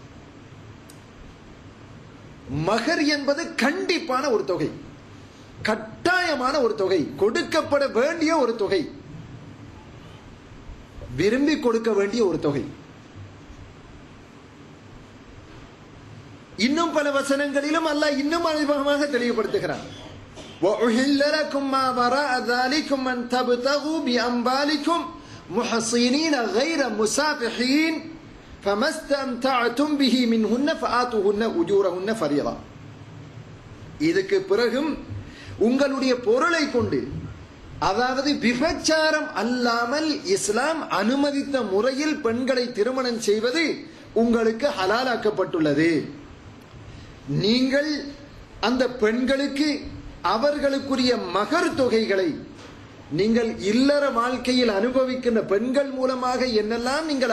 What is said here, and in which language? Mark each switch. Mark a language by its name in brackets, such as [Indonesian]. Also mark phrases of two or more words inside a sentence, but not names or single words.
[Tamil] மகர் என்பது கண்டிப்பான ஒரு தொகை, கட்டாயமான ஒரு தொகை, கொடுக்கப்பட வேண்டிய ஒரு தொகை, விரும்பி கொடுக்க வேண்டிய ஒரு தொகை. இன்னும் பல வசனங்களிலும் அல்லாஹ் இன்னும் அதிகமாக தெளிவுபடுத்துகிறான், [Arabic] وَأُحِلَّ لَكُم مَّا وَرَاءَ ذَلِكُمْ أَن تَبْتَغُوا بِأَمْوَالِكُمْ محصنين غير مسافحين فما استمتعتم به منهن فآتوهن أجورهن فريضة. [Tamil] இதுக்கு பிறகும் உங்களுடைய பொருளை கொண்டு, அதாவது விபச்சாரம் அல்லாமல் இஸ்லாம் அனுமதித்த முறையில் பெண்களை திருமணம் செய்வது உங்களுக்கு ஹலாலாக்கப்பட்டுள்ளது. நீங்கள் அந்த பெண்களுக்கு அவர்களுக்குரிய மகர் தொகைகளை நீங்கள் இல்லற வாழ்க்கையில் அனுபவிக்கின்ற பெண்கள் மூலமாக என்னெல்லாம் நீங்கள்